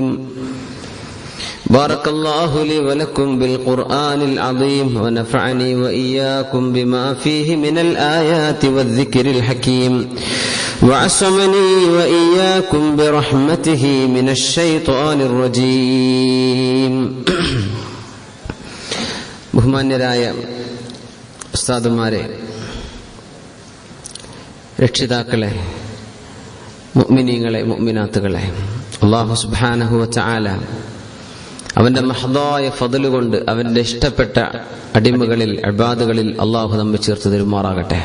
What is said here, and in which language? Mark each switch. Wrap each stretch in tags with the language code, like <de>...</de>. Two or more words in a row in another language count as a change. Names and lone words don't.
<ar>بارك الله لي ولكم بالقرآن العظيم، ونفعني وإياكم بما فيه من الآيات والذكر الحكيم، وعصمني وإياكم برحمته من الشيطان الرجيم.</ar> <ml>ബഹുമാന്യരായ ഉസ്താദുമാരെ, രക്ഷിതാക്കളെ, മുഅ്മിനീങ്ങളെ, മുഅ്മിനാത്തുകളെ,</ml> <ar>الله سبحانه وتعالى</ar> <ml>അവന്റെ മഹ്ദായ ഫദ്ല് കൊണ്ട് അവന്റെ ഇഷ്ടപ്പെട്ട അടിമകളിൽ, ഇബാദുകളിൽ അല്ലാഹു നമ്മെ ചേർത്ത് തരുമാറാകട്ടെ.</ml>